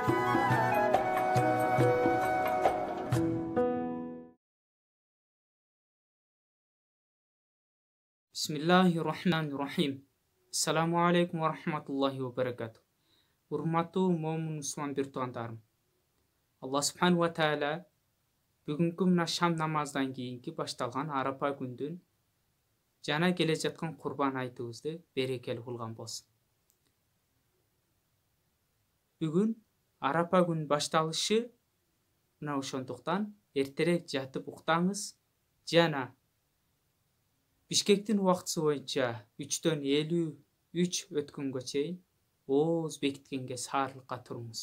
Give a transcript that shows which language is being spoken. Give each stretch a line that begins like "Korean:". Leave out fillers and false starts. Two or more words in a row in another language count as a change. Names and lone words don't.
Arabic: بسم الله الرحمن الرحيم. السلام عليكم ورحمة الله وبركاته.
Kyrgyz: Урматтуу момун мусулман бир туугандарым.
Arabic: الله سبحانه وتعالى
Kyrgyz: бүгүнкү мына шам намаздан кийинки башталган арапа күндүн жана келе жаткан курбан айтыбызды берекелүү кылган болсун. Бүгүн арапа күн башталышы, мына ошондуктан эртерээк жатып уктаңыз жана Бишкектин убактысы боюнча 3:53 өткөнгө чейин ооз бекиткенге саарылыкка туруңуз.